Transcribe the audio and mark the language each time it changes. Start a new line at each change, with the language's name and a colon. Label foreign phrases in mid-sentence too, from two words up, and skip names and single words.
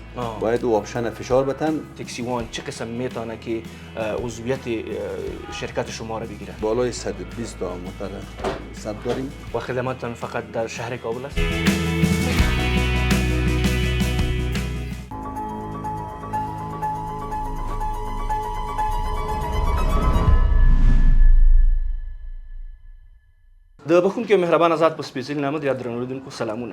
Persian: باید او آپشن فشار بدن. تاکسی وان چه قسم میتونه که عضویت شرکت شما را بگیره؟ بالای 120 تا موتر ثبت داریم. و خدماتتان فقط در شهر کابل است؟
Pashto: د بخونکي مهربان آزاد په سپیڅلي نامه د درنو لیدونکو سلامونه.